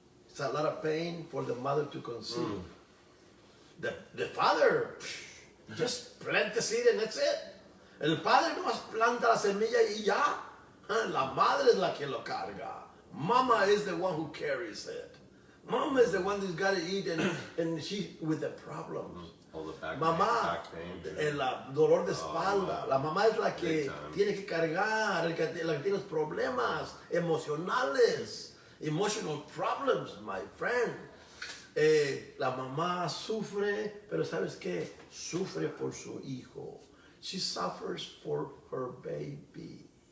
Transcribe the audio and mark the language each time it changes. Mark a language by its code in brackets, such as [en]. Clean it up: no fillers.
[en] It's a lot of pain for the mother to conceive. The father, just plant the seed and that's it. [es] El padre nomás planta la semilla y ya. La madre es la que lo carga. [en] Mama is the one who carries it. Mama is the one who's got to eat and she with the problems. All the back [es] Mamá, [en] pain. [es] el dolor de espalda. La mamá es la que tiene que cargar, la que tiene los problemas emocionales. [en] Emotional problems, my friend. [es] La mamá sufre, pero ¿sabes qué? Sufre por su hijo. [en] She suffers for her baby.